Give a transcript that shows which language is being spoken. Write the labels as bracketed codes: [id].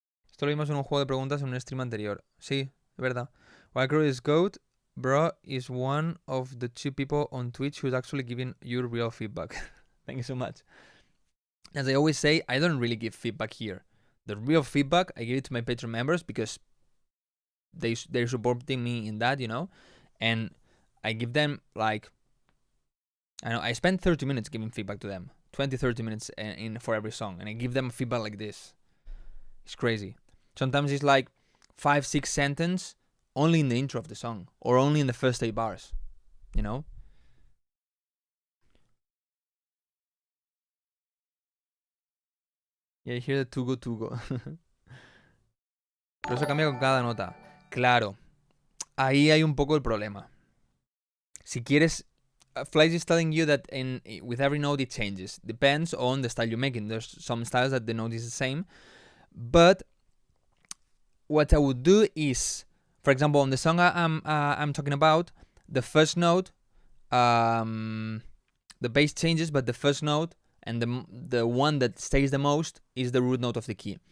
[es] Esto lo vimos en un juego de preguntas en un stream anterior. Sí, es verdad. [en] Wildcrow is GOAT. Bro is one of the 2 people on Twitch who's actually giving you real feedback. Thank you so much. As I always say, I don't really give feedback here. The real feedback, I give it to my Patreon members because they're supporting me in that, you know? And I give them, like... I know, I spend 30 minutes giving feedback to them. 20-30 minutes for every song. And I give them feedback like this. It's crazy. Sometimes it's like 5-6 sentences only in the intro of the song. Or only in the first 8 bars. You know? Yeah, I hear the tugo. [es] Pero eso cambia con cada nota. Claro. Ahí hay un poco el problema. Si quieres... [en] Flies is telling you that with every note it changes. Depends on the style you're making. There's some styles that the note is the same. But what I would do is, for example, on the song I'm talking about, the first note, the bass changes, but the first note and the one that stays the most is the root note of the key.